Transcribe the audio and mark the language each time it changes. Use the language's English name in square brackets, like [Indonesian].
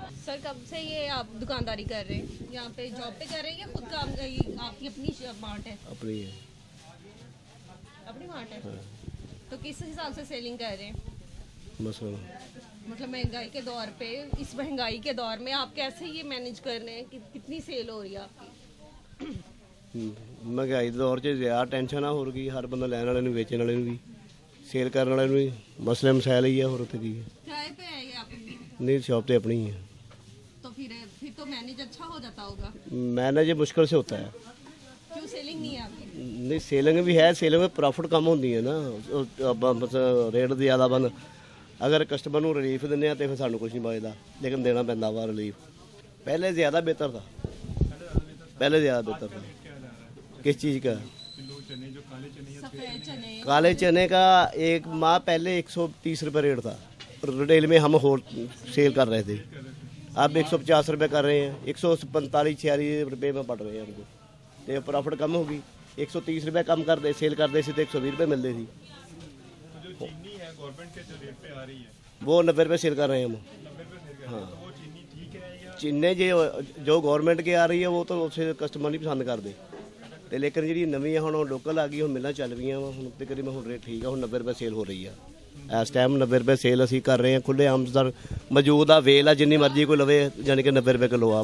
[Hindi] Sir, कब से ये आप दुकानदारी कर रहे हैं? यहाँ पे जॉब पे कर रहे हैं या खुद काम, आपकी अपनी मार्ट है? अपनी है। अपनी मार्ट है? तो किस हिसाब से सेलिंग कर रहे हैं? मतलब महंगाई के दौर पे, इस महंगाई के दौर में आप कैसे ये मैनेज कर रहे हैं कि कितनी सेल हो रही है आपकी? [Punjabi] महंगाई ਦੇ ਦੌਰ 'ਚ ਜ਼ਿਆਦਾ ਟੈਨਸ਼ਨ ਆ ਹੋਰ ਕੀ, ਹਰ ਬੰਦਾ ਲੈਣ ਵਾਲੇ ਨੂੰ, ਵੇਚਣ ਵਾਲੇ ਨੂੰ ਵੀ, ਸੇਲ ਕਰਨ ਵਾਲੇ ਨੂੰ ਵੀ, ਮਸਲੇ ਮਸਾਇਲ ਹੀ ਆ, ਹੋਰ ਉੱਥੇ ਕੀ ਹੈ। [Hindi] किराए पे है ये आपकी? नहीं, शॉप तो अपनी ही है। तो फिर तो मैनेज अच्छा हो जाता होगा। मैनेज मुश्किल से होता है। क्यों, सेलिंग नहीं है आपकी? नहीं, सेलिंग भी है, सेलिंग में प्रॉफिट कम होती है ना, बस रेट ज़्यादा बन। [Punjabi] अगर कस्टमर ਨੂੰ ਰਿਲੀਫ ਦਿੰਦੇ ਆ ਤੇ ਫਿਰ ਸਾਨੂੰ ਕੁਝ ਨਹੀਂ ਬਚਦਾ, ਲੇਕਿਨ ਦੇਣਾ ਪੈਂਦਾ ਵਾ ਰਿਲੀਫ। [Hindi] पहले ज़्यादा बेहतर था, पहले ज़्यादा बेहतर था। किस चीज़ का? काले चने का एक माह पहले 130 रुपये रेट था, रिटेल में हम होल सेल कर रहे थे। अब 150 रुपये कर रहे हैं, 145-46 रुपये में पड़ रहे हैं हमको, तो प्रॉफिट कम होगी। 130 रुपये कम कर दे, सेल करते थे तो 120 रुपये मिलते थी। वो 90 रुपये सेल कर रहे हैं हम। हाँ, चीनी जो गवर्नमेंट के आ रही है वो तो उसे कस्टमर नहीं पसंद करते, [Punjabi] ਤੇ ਲੇਕਿਨ ਜਿਹੜੀ ਨਵੀਂ ਹੁਣ ਲੋਕਲ ਆ ਗਈ, ਹੁਣ ਮਿਲਾਂ ਚੱਲ ਪਈਆਂ ਵਾ, ਹੁਣ ਤਕਰੀਬਨ ਹੁਣ ਰੇਟ ਠੀਕ ਆ, ਹੁਣ 90 ਰੁਪਏ ਸੇਲ ਹੋ ਰਹੀ ਆ ਇਸ ਟਾਈਮ। 90 ਰੁਪਏ ਸੇਲ ਅਸੀਂ ਕਰ ਰਹੇ ਹਾਂ, ਖੁੱਲੇ ਆਮ ਸਰ ਮੌਜੂਦ ਆ, ਵੇਲ ਆ, ਜਿੰਨੀ ਮਰਜ਼ੀ ਕੋਈ ਲਵੇ, ਯਾਨੀ ਕਿ 90 ਰੁਪਏ ਕਿਲੋ ਆ।